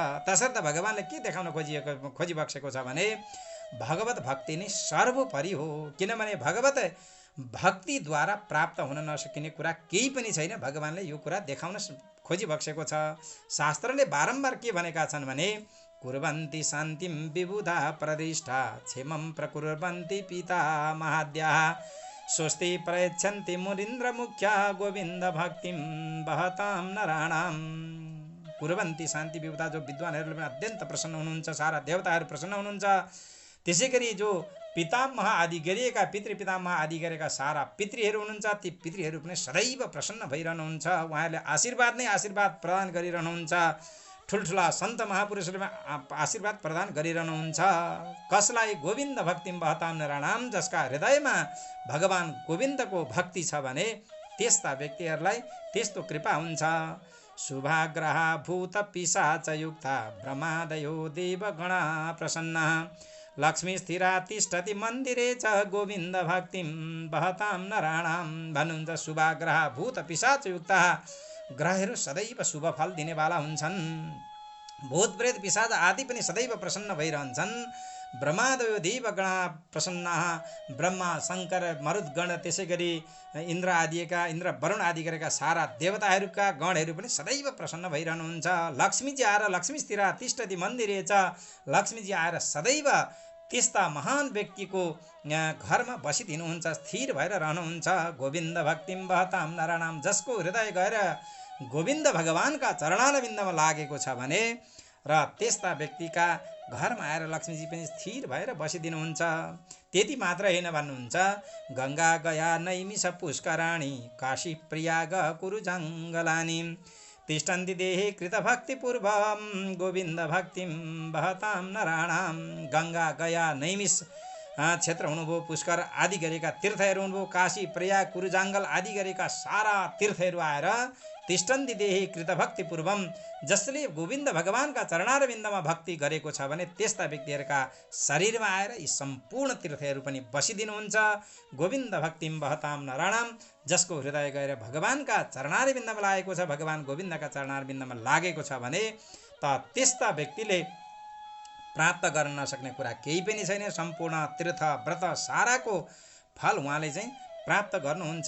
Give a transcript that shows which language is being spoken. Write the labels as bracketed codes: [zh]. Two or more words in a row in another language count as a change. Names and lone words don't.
[ne] तसर्थ भगवानले के देखाउन खोजिबक्सेको छ भने भगवत भक्ति नै सर्वोपरि हो। किनभने भगवत भक्तिद्वारा प्राप्त हुन नसकिने कुरा केही पनि छैन। भगवानले यो कुरा देखाउन खोजिबक्सेको छ। शास्त्रले बारम्बार के भनेका छन् भने [sa] कुर्वन्ति शान्तिं विबुधा प्रदिष्ठा क्षेमं प्रकुर्वन्ति पिता महाद्याः स्वस्ति प्रयच्छन्ति मुनीन्द्र मुख्या गोविन्द भक्तिं बहतां नराणां। कुर्वन्ति शान्ति विबुधा, [ne] जो विद्वानहरूले पनि अत्यन्त प्रसन्न हुनुहुन्छ, सारा देवताहरू प्रसन्न हुनुहुन्छ। त्यसै गरी जो पितामह आदि गरिएका पितृपितामह आदि गरेका सारा पितृहरू हुनुहुन्छ, ती पितृहरू पनि सदैव प्रसन्न भइरहनुहुन्छ। उहाँहरूले आशीर्वाद नै आशीर्वाद प्रदान गरिरहनुहुन्छ। ठुल्ठुला सन्त महापुरुषहरूले आशीर्वाद प्रदान गरिरहनुहुन्छ। कसलाई? [sa] गोविन्द भक्तिं बहतां नराणां, [ne] जसका हृदयमा भगवान गोविन्दको भक्ति छ भने त्यस्ता व्यक्तिहरूलाई त्यस्तो कृपा हुन्छ। [sa] शुभाग्रहा भूत पिशाच युक्ता ब्रह्मादयो देवगणा प्रसन्ना लक्ष्मी स्थिरा तिष्ठति मन्दिरे च गोविन्द भक्तिं बहतां नराणां। भन्नुहुन्छ शुभाग्रहा भूत पिशाच युक्ता, [ne] ग्रहहरू सदैव शुभ फल दिनेवाला हुन्छन्। भूत प्रेत पिशाच आदि पनि सदैव प्रसन्न भइरहन्छन्। [sa] ब्रह्मादयो देवगणा प्रसन्ना, ब्रह्मा शङ्कर मरुद्गण, [ne] त्यसै गरी इन्द्र वरुण आदि गरेका सारा देवताहरूका गणहरू पनि सदैव प्रसन्न भइरहनुहुन्छ। लक्ष्मीजी आएर [sa] लक्ष्मी स्थिरा तिष्ठति मन्दिरे च, [ne] लक्ष्मीजी आएर सदैव त्यस्ता महान व्यक्तिको घरमा बसिदिनुहुन्छ, स्थिर भएर रहनुहुन्छ। [sa] गोविन्द भक्तिम बहताम नराणाम, [ne] जसको हृदय गएर गोविन्द भगवानका चरणारविन्दमा लागेको छ भने र त्यस्ता व्यक्तिका घरमा आएर लक्ष्मीजी पनि स्थिर भएर बसिदिनुहुन्छ। त्यति मात्र होइन भन्नुहुन्छ, [sa] गङ्गा गया नैमिष पुष्कराणी काशी प्रयाग कुरु जङ्गलानी तिष्ठन्ति देहे कृतभक्तिपूर्वम गोविन्द भक्तिम बहताम नराणाम। [ne] गङ्गा गया नैमिष क्षेत्र हुनुभयो, पुष्कर आदि गरेका तीर्थहरू हुनुभयो, काशी प्रयाग कुरुजाङ्गल आदि गरेका सारा तीर्थहरू आएर [sa] तिष्ठन्ति देहे कृतभक्तिपूर्वम, [ne] जसले गोविन्द भगवानका चरणारविन्दमा भक्ति गरेको छ भने त्यस्ता व्यक्तिहरूका शरीरमा आएर यी सम्पूर्ण तीर्थहरू पनि बसिदिनुहुन्छ। [sa] गोविन्द भक्तिम बहताम नराणाम, [ne] जसको हृदय गएर भगवानका चरणारविन्दमा लागेको छ, भगवान गोविन्दका चरणारविन्दमा लागेको छ भने त त्यस्ता व्यक्तिले प्राप्त गर्न नसक्ने कुरा केही पनि छैन। सम्पूर्ण तीर्थ व्रत साराको फल उहाँले चाहिँ प्राप्त गर्नुहुन्छ।